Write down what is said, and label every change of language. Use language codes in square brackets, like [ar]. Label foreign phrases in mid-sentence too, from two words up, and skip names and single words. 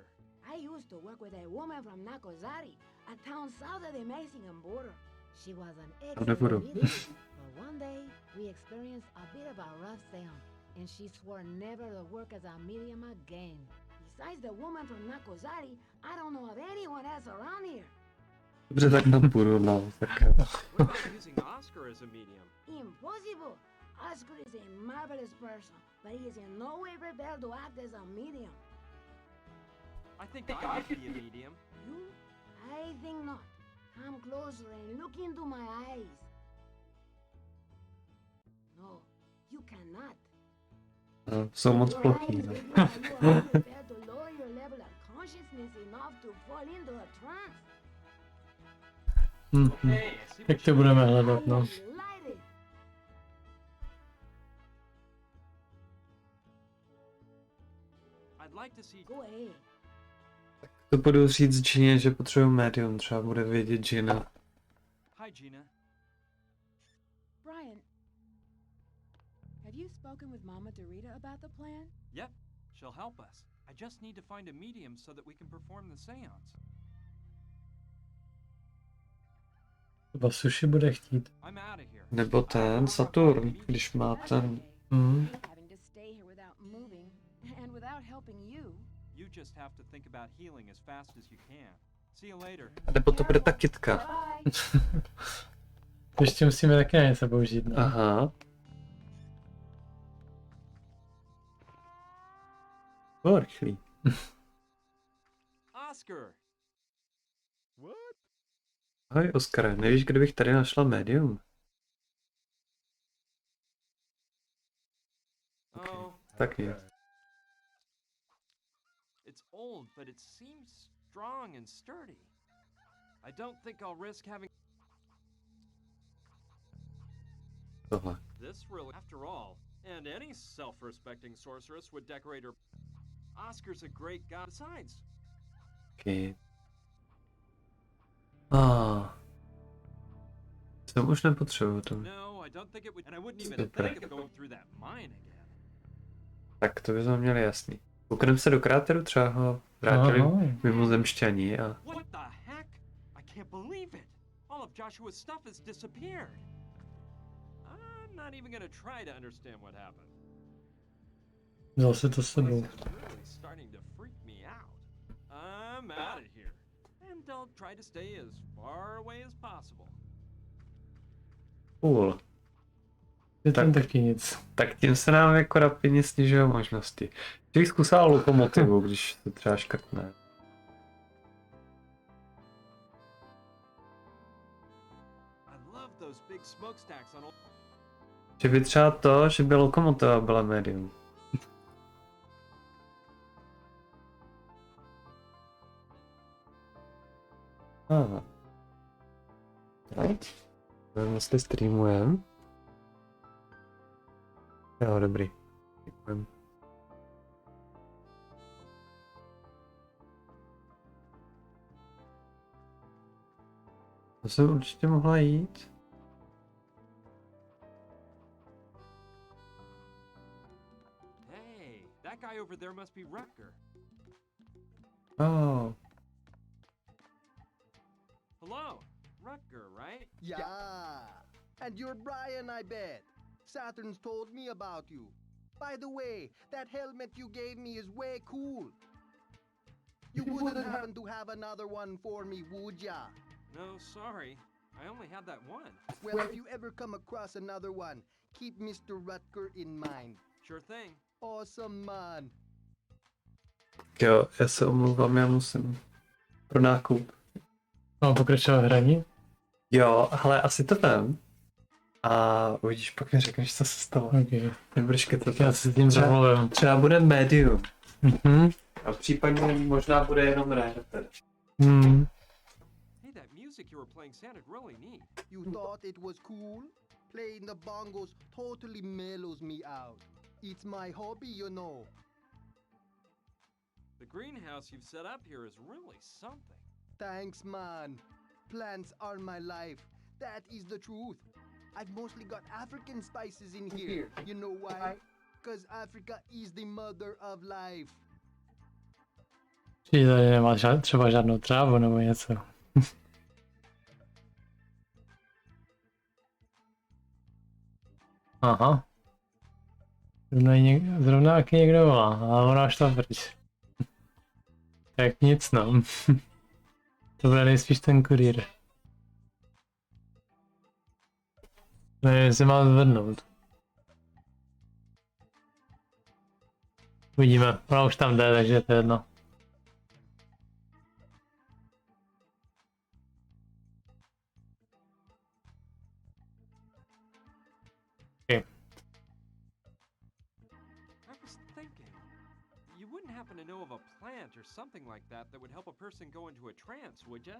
[en] I used to work with a woman from Nakozari, a town south of the Mexican border. She was an excellent medium, but one day we experienced a bit of a rough seance, and she swore never to work as a medium again. Besides the woman from Nakozari, I don't know of anyone else around here. [cs] Dobře, tak tam půjdu, no. Tak [en] What about using Oscar as a medium? Impossible! Oscar is a marvelous person, but he is in no way prepared to act as a medium. I think I could be a medium. You? I think not. Come closer and look into my eyes. No, you cannot. [cs] no, jsou moc [en] Your [cs] plochý, [en] eyes [cs] no. [en] reveal that you are prepared to lower your level of consciousness enough to fall into a trance. [cs] Tak to budeme hledat, no. [en] Delighted. I'd like to see. Go ahead. [cs] To budu říct Gině, že potřebuji médium, třeba bude vědět Gina. [en] Hi, Gina. Brian, have you spoken with Mama Dorita about the plan? Yep, she'll help us. I just need to find a medium so that we can perform the seance. [cs] Třeba sushi bude chtít. [en] I'm out of here. [cs] Nebo ten Saturn, když má ten... [en] Having to stay here without moving and without helping you. You just have to think about healing as fast as you can. See you later. [cs] Nebo to bude ta kytka. Ještě musíme taky na něco použít, no. Aha. O, rychlý. [en] Oscar! What? [cs] Ahoj, Oskare, nevíš, kde bych tady našla médium? [en] Oh, [cs] Tak nic. [en] it's old, but it seems strong and sturdy. I don't think I'll risk having [cs] Tohle. [en] this really. After all, and any self-respecting sorceress would decorate her. Oscar's a great guy. Besides, [cs] Okay. To už nepotřebuju to. no, [en] I don't think it would, and I wouldn't even [cs] Super. [en] think of going through that mine again. [cs] Tak to bychom měli jasný. Koukneme se do kráteru, třeba ho vrátili Aha. mimozemšťaní a... [en] What the heck? I can't believe it. All of Joshua's stuff has disappeared. I'm not even gonna try to understand what happened. [cs] Vzal se to s sebou. [en] This is really starting to freak me out. I'm out of here. And I'll try to stay as far away as possible. [cs] Cool. Je tam Tak. taky nic. Tak tím se nám jako rapidně snižují možnosti. Bych zkusil lokomotivu, když se třeba škrtne. [en] I love those big smokestacks on. [cs] Že by třeba to, že by lokomotiva byla médium. Aha. Nevím, jestli streamujem. Jo, dobrý. Děkujem. To jsem určitě mohla jít. [en] Hey, that guy over there must be Rutger. Oh. Hello, Rutger, right? Yeah. And you're Brian, I bet. Saturn's told me about you. By the way, that helmet you gave me is way cool. You wouldn't happen to have another one for me, would ya? No, sorry. I only had that one. Well, if you ever come across another one, keep Mr. Rutger in mind. Sure thing. Awesome, man. [cs] Jo, já se omlouvám, já musím pro nákup. Mám pokračovat v hraní? Jo, hele, asi to vem. A uvidíš, pak mi řekneš, co se stalo. Ok. Nebudeš kecat. Já se s tím zamluvím. Třeba bude medium. Mhm. A případně možná bude jenom rare. Hmm. [en] Hey, that music you were playing sounded really neat. You thought it was cool? Playing the bongos totally mellows me out. It's my hobby, you know. The greenhouse you've set up here is really something. Thanks, man. Plants are my life. That is the truth. I've mostly got African spices in here. You know why? Because Africa is the mother of life. [cs] Či tady nemá třeba žádnou trávu nebo něco. Aha. Zrovna jak někdo volá, ale ona šla pryč. Tak nic no. To bude nejspíš ten kurýr. Nevím, jestli mám zvednout. Uvidíme, ona už tam jde, takže to je jedno. Okay. [en] I was thinking, you wouldn't happen to know of a plant or something like that that would help a person go into a trance, would ya?